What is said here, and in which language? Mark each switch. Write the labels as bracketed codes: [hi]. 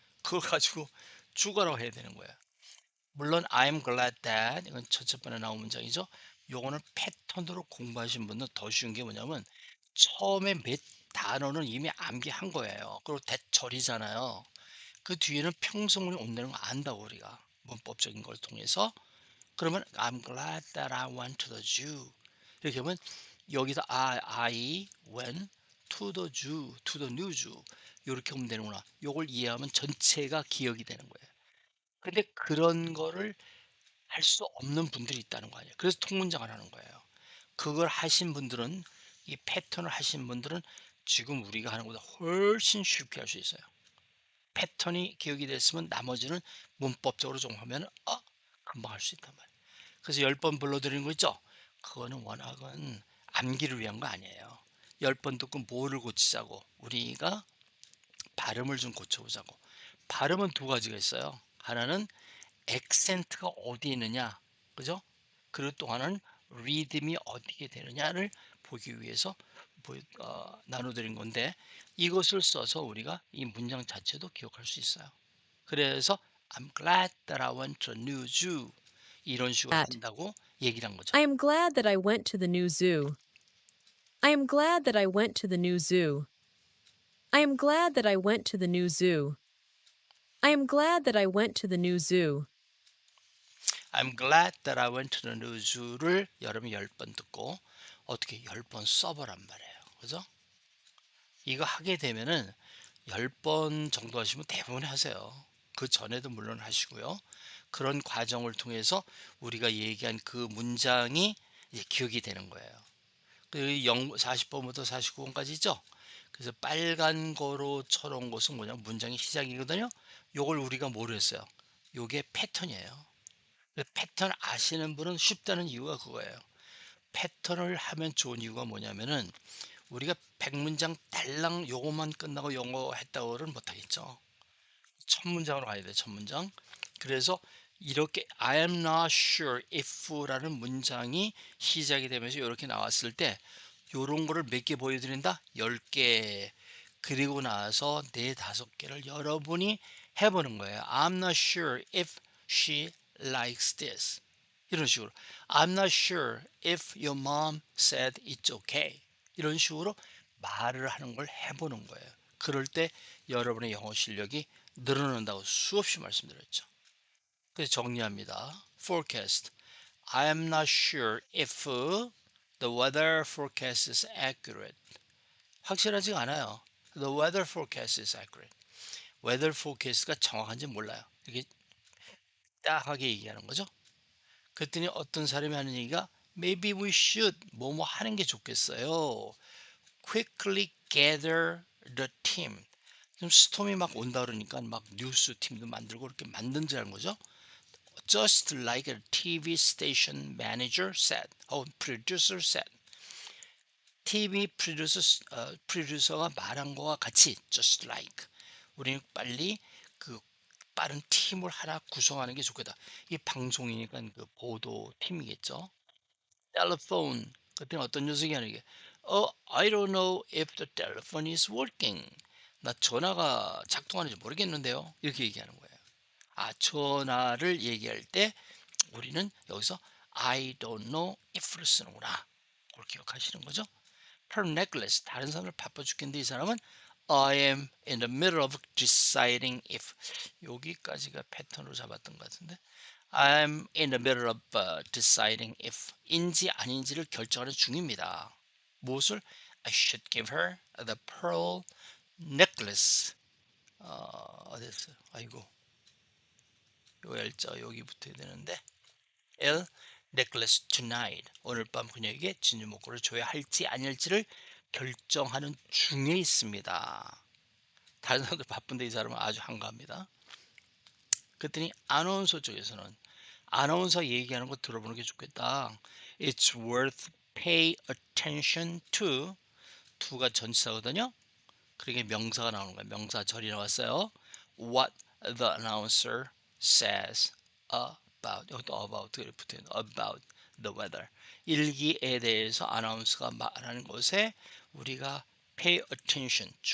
[ko] 그걸 가지고 죽어라고 해야 되는 거야. 물론 [en] I'm glad that [ko] 이건 첫 번에 나온 문장이죠. 요거는 패턴으로 공부하신 분은 더 쉬운 게 뭐냐면 처음에 몇 단어는 이미 암기한 거예요. 그리고 대절이잖아요. 그 뒤에는 평성문이 온다는 거 안다고 우리가 문법적인 걸 통해서. 그러면 [en] I'm glad that I went to the zoo. [ko] 이렇게 하면 여기서 [en] I went to the zoo, to the new zoo. [ko] 이렇게 하면 되는구나. 요걸 이해하면 전체가 기억이 되는 거예요. 근데 그런 거를 할 수 없는 분들이 있다는 거 아니에요. 그래서 통문장을 하는 거예요. 그걸 하신 분들은 이 패턴을 하신 분들은 지금 우리가 하는 것보다 훨씬 쉽게 할 수 있어요. 패턴이 기억이 됐으면 나머지는 문법적으로 좀 하면 금방 할 수 있단 말이에요. 그래서 10번 불러드리는 거 있죠? 그거는 워낙은 암기를 위한 거 아니에요. 10번 듣고 뭐를 고치자고? 우리가 발음을 좀 고쳐보자고. 발음은 두 가지가 있어요. 하나는 액센트가 어디 있느냐, 그죠? 그리고 또 하나는 리듬이 어디에 되느냐를 보기 위해서 나눠드린 건데 이것을 써서 우리가 이 문장 자체도 기억할 수 있어요. 그래서 [en] I'm glad that I went to a new zoo [ko] 이런 식으로 [en] That. [ko] 한다고 얘기를 한 거죠. [en] I am glad that I went to the new zoo. I am glad that I went to the new zoo. I am glad that I went to the new zoo. I am glad that I went to the new zoo. I'm glad that I went to the new zoo를 [ko] 여러분이 10번 듣고 어떻게 10번 써보란 말이에요. 그죠? 이거 하게 되면은 10번 정도 하시면 대부분 하세요. 그 전에도 물론 하시고요. 그런 과정을 통해서 우리가 얘기한 그 문장이 이제 기억이 되는 거예요. 그 40번부터 49번까지 있죠? 그래서 빨간 거로 쳐놓은 것은 뭐냐? 문장의 시작이거든요. 요걸 우리가 뭐로 했어요? 요게 패턴이에요. 그 패턴 아시는 분은 쉽다는 이유가 그거예요. 패턴을 하면 좋은 이유가 뭐냐면은 우리가 100문장 달랑 요것만 끝나고 영어 했다고는 못하겠죠. 첫 문장으로 가야 돼, 첫 문장. 그래서 이렇게 [en] I am not sure if [ko] 라는 문장이 시작이 되면서 이렇게 나왔을 때 요런 거를 몇 개 보여드린다? 10개. 그리고 나서 네 다섯 개를 여러분이 해보는 거예요. [en] I'm not sure if she likes this. [ko] 이런 식으로. [en] I'm not sure if your mom said it's okay. [ko] 이런 식으로 말을 하는 걸 해보는 거예요. 그럴 때 여러분의 영어 실력이 늘어난다고 수없이 말씀드렸죠. 그래서 정리합니다. Forecast. [en] I am not sure if the weather forecast is accurate. [ko] 확실하지가 않아요. [en] The weather forecast is accurate. [ko] weather forecast가 정확한지 몰라요. 이렇게 딱하게 얘기하는 거죠. 그랬더니 어떤 사람이 하는 얘기가 [en] Maybe we should [ko] 뭐뭐 하는 게 좋겠어요. [en] Quickly gather the team. [ko] 좀 스톰이 막 온다 그러니까 막 뉴스 팀도 만들고 이렇게 만든다는 거죠. [en] Just like a TV station manager said, producer said. [ko] TV 프로듀서가 말한 거와 같이 just like 우리는 빨리 그 빠른 팀을 하나 구성하는 게 좋겠다. 이 방송이니까 그 보도 팀이겠죠. [en] Telephone [ko] 그때는 어떤 녀석이 하는 게 [en] I don't know if the telephone is working. [ko] 나 전화가 작동하는지 모르겠는데요. 이렇게 얘기하는 거예요. 전화를 얘기할 때 우리는 여기서 [en] I don't know if [ko] 를 쓰는구나. 그걸 기억하시는 거죠? Her necklace. 다른 사람을 바빠 죽겠는데 이 사람은 [en] I am in the middle of deciding if. [ko] 여기까지가 패턴으로 잡았던 것 같은데 [en] I'm in the middle of deciding if [ko] 인지 아닌지를 결정하는 중입니다. 무엇을? [en] I should give her the pearl necklace. [ko] 어디 있어요? 아이고 요 L자 여기 붙어야 되는데 L necklace tonight. 오늘 밤 그녀에게 진주 목걸이를 줘야 할지 아닐지를 결정하는 중에 있습니다. 다른 사람들 바쁜데 이 사람은 아주 한가합니다. 그랬더니 아나운서 쪽에서는 아나운서 얘기하는 거 들어보는 게 좋겠다. [en] It's worth pay attention to. [ko] to가 전치사거든요. 그러게 명사가 나오는 거예요. 명사절이 나왔어요. [en] What the announcer says about. [ko] 여기도 about 붙어요. [en] About the weather. [ko] 일기에 대해서 아나운서가 말하는 것에 우리가 pay attention.